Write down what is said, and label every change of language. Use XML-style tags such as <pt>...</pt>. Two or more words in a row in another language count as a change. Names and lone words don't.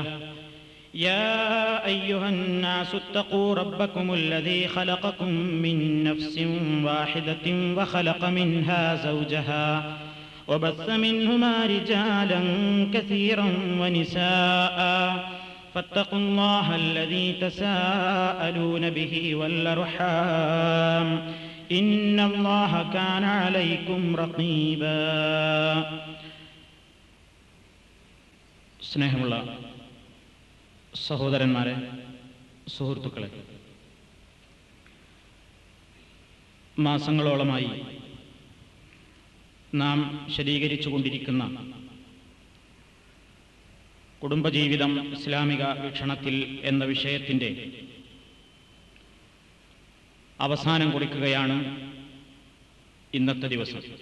<ar>يا أيها الناس اتقوا ربكم الذي خلقكم من نفس واحدة وخلق منها زوجها وبث منهما رجالا كثيرا ونساء فاتقوا الله الذي تساءلون به والأرحام إن الله كان عليكم رقيبا.</ar> <ml>സ്നേഹമുള്ള സഹോദരന്മാരെ, സുഹൃത്തുക്കളെ, മാസങ്ങളോളമായി നാം ശരീകരിച്ചുകൊണ്ടിരിക്കുന്ന കുടുംബജീവിതം ഇസ്ലാമിക വീക്ഷണത്തിൽ എന്ന വിഷയത്തിൻ്റെ അവസാനം കുറിക്കുകയാണ് ഇന്നത്തെ ദിവസം.</ml>